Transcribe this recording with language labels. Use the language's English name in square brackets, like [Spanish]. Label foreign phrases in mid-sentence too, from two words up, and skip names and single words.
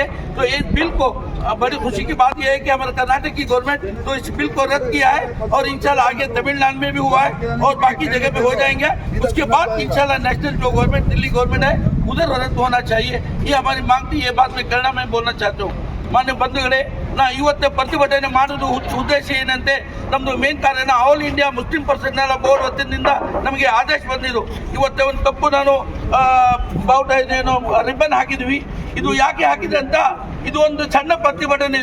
[Hindi] तो इस बिल को बड़ी खुशी की बात यह है कि हमारे कर्नाटक की गवर्नमेंट तो इस बिल को रद्द किया है और [Arabic] إن شاء الله [Hindi] आगे तमिलनाडु में भी हुआ है और बाकी जगह पे हो जाएंगे। उसके बाद [Arabic] إن شاء الله [Hindi] नेशनल जो गवर्नमेंट, दिल्ली गवर्नमेंट है, उधर रद्द होना चाहिए। ये हमारी मांग थी, ये बात मैं कन्नड़ में बोलना चाहता हूँ। [Kannada] ಮಾನ್ಯ ಬಂಧುಗಳೇ, ಇವತ್ತು ಪ್ರತಿಭಟನೆ ಮಾಡುವುದು ಉದ್ದೇಶ ಏನಂತೆ, ನಮ್ಮದು ಮೇನ್ ಕಾರಣ ಆಲ್ ಇಂಡಿಯಾ ಮುಸ್ಲಿಂ ಪರ್ಸನಲ್ ಬೋರ್ಡ್ ವತಿಯಿಂದ ನಮಗೆ ಆದೇಶ ಬಂದಿದ್ದು, ಇವತ್ತು ಒಂದು ಕಪ್ಪು ನಾನು ಬಾವುಟ ಇದೇನೋ ರಿಬ್ಬನ್ ಹಾಕಿದ್ವಿ. ಇದು ಯಾಕೆ ಹಾಕಿದೆ ಅಂತ, ಇದು ಒಂದು ಸಣ್ಣ ಪ್ರತಿಭಟನೆ.